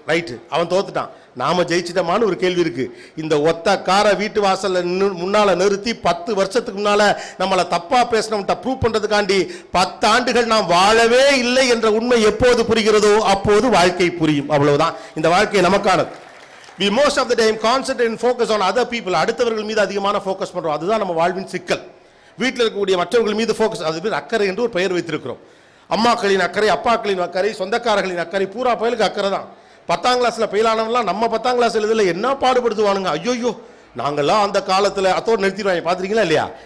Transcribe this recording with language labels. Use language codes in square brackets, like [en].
[ta] Right, அவன் தோத்துட்டான். நாம ஜெயிச்சிட்டமான்னு ஒரு கேள்வி இருக்கு. இந்த ஒத்த காரை வீட்டு வாசல்ல முன்னால நிறுத்தி 10 வருஷத்துக்கு முன்னால நம்மளை தப்பா பேசணும்ட்ட ப்ரூவ் பண்றதுக்காண்டி 10 ஆண்டுகள் நாம் வாழவே இல்லை என்ற உண்மை எப்போது புரிகிறதோ அப்போது வாழ்க்கை புரியும். அவ்வளவுதான் இந்த வாழ்க்கை நமக்கானது. [en] We most of the time concentrate and focus on other people. [ta] அடுத்தவர்கள் மீது அதிகமான ஃபோக்கஸ் பண்றோம். அதுதான் நம்ம வாழ்வின் சிக்கல். வீட்டில் இருக்கக்கூடிய மற்றவர்கள் மீது ஃபோக்கஸ், அது பேர் அக்கறை என்று ஒரு பெயர் வைத்திருக்கிறோம். அம்மாக்களின் அக்கறை, அப்பாக்களின் அக்கறை, சொந்தக்காரர்களின் அக்கறை, பூரா பயலுக்கு அக்கறை தான். 10ஆம் கிளாஸ்ல ஃபெயிலானவங்களாம் நம்ம 10ஆம் கிளாஸ் எழுதல என்ன பாடுபடுத்துவானுங்க. ஐயோ நாங்கள்லாம் அந்த காலத்தில் அத்தோடு நிறுத்திடுவாங்க. பார்த்துருக்கீங்களா இல்லையா?